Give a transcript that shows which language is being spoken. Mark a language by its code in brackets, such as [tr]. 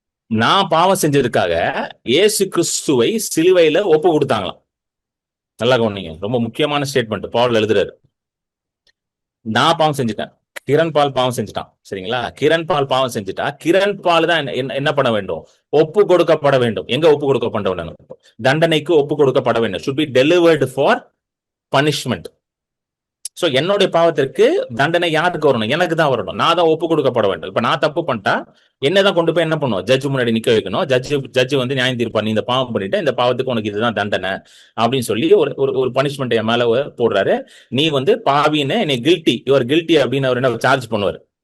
[ta] நான் பாவம் செஞ்சதுக்காக இயேசு கிறிஸ்துவை சிலுவையில ஒப்பு கொடுத்தாங்களாம். நல்லா கவனிங்க, ரொம்ப முக்கியமான ஸ்டேட்மெண்ட் பவுல் எழுதுறாரு. நான் பாவம் செஞ்சுட்டேன், கிரண் பால் பாவம் செஞ்சுட்டான். சரிங்களா? கிரண் பால் பாவம் செஞ்சுட்டா, கிரண் பால் தான் என்ன பண்ண வேண்டும்? ஒப்பு கொடுக்கப்பட வேண்டும். எங்க ஒப்பு கொடுக்கப்பட வேண்டும்? தண்டனைக்கு ஒப்பு கொடுக்கப்பட வேண்டும். [en] should be delivered for punishment. [ta] So என்னுடைய பாவத்திற்கு தண்டனை யாருக்கு வரணும்? எனக்கு தான் வரணும். நான் தான் ஒப்பு கொடுக்கப்பட வேண்டும். இப்ப நான் தப்பு பண்ணிட்டா என்னதான் கொண்டு போய் என்ன பண்ணுவோம்? ஜட்ஜ் முன்னாடி நிக்க வைக்கணும். ஜட்ஜ் வந்து நியாயம் தீர்ப்பா, நீ இந்த பாவம் பண்ணிட்டு இந்த பாவத்துக்கு உனக்கு இதுதான் தண்டனை அப்படின்னு சொல்லி ஒரு பனிஷ்மெண்ட் என் மேல போடுறாரு. நீ வந்து பாவின்னு என்னை கில்ட்டி, யுவர் கில்ட்டி அப்படின்னு அவர் என்ன சார்ஜ் பண்ணுவார்.